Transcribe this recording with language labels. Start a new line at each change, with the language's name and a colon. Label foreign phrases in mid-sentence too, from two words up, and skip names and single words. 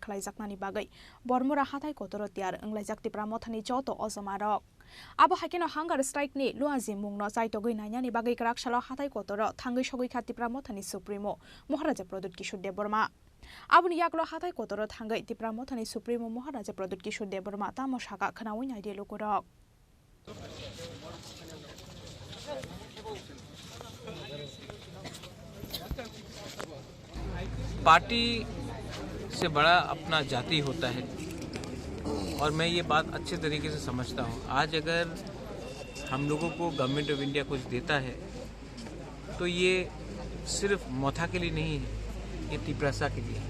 Kok Borok: खालायजाकनानि बागै बरमुरा हाथाय कतरो तियार अंलायजाक्तिब्रा मथानि जतो अजमारक आबो हाइकेनो हांगार स्ट्राइकनि लुआजि मुंनो चाइतोगै नायनानि बागै ग्राकशाला हाथाय कतरो थांगै सगै खातिब्रा मथानि सुप्रिमो महाराजा प्रदुत किशोर देबबर्मा आबुनि यागलो हाथाय कतरो थांगै तिब्रा मथानि सुप्रिमो महाराजा प्रदुत किशोर देबबर्मा तामसाका खनावै नायदे लोकरक
Hindi: पार्टी से बड़ा अपना जाति होता है और मैं ये बात अच्छे तरीके से समझता हूँ। आज अगर हम लोगों को
English: Government of India
Hindi: कुछ देता है तो ये सिर्फ मोथा के लिए नहीं है, ये तिपरासा के लिए।